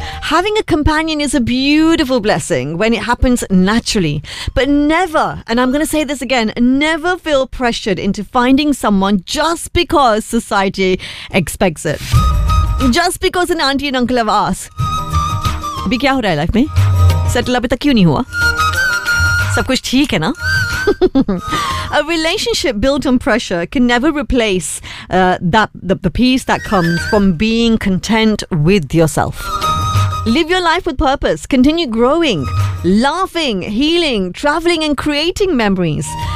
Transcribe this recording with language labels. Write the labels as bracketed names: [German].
[English] Having a companion is a beautiful blessing when it happens naturally. But never, and I'm going to say this again, never feel pressured into finding someone just because society expects it. Just because an auntie and uncle have asked. [Hindi] अभी क्या हो रहा है life में? Settle अभी तक क्यों नहीं हुआ? सब कुछ ठीक है ना? [English] A relationship built on pressure can never replace the peace that comes from being content with yourself. Live your life with purpose. Continue growing, laughing, healing, traveling and creating memories.